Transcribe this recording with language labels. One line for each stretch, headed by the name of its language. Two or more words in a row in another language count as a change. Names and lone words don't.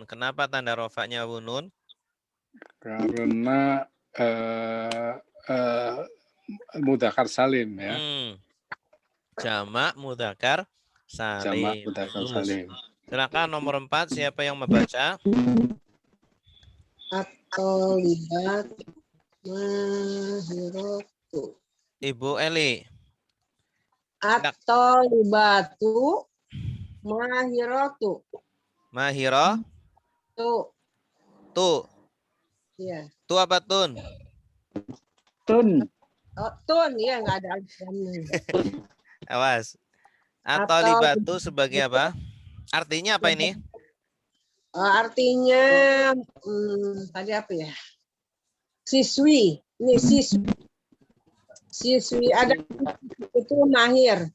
Indonesian: Kenapa tanda rofanya wawunun? Karena
Arabic: مذكر سالم
Indonesian: ya. Jamak
Arabic: مذكر سالم.
Indonesian: Jamak
Arabic: مذكر سالم.
Indonesian: Silakan nomor 4, siapa yang membaca?
Arabic: الطالبات ماهرة.
Indonesian: Ibu Eli.
Arabic: الطالبات ماهرة. Mahiro? Tu.
Indonesian: Iya. Tu apa tun? Tun. Oh, tun, ya nggak ada alifnya. Awas. At-tolibatu sebagai apa? Artinya apa ini? Artinya tadi apa ya? Siswi. Ini siswi. Siswi ada itu mahir.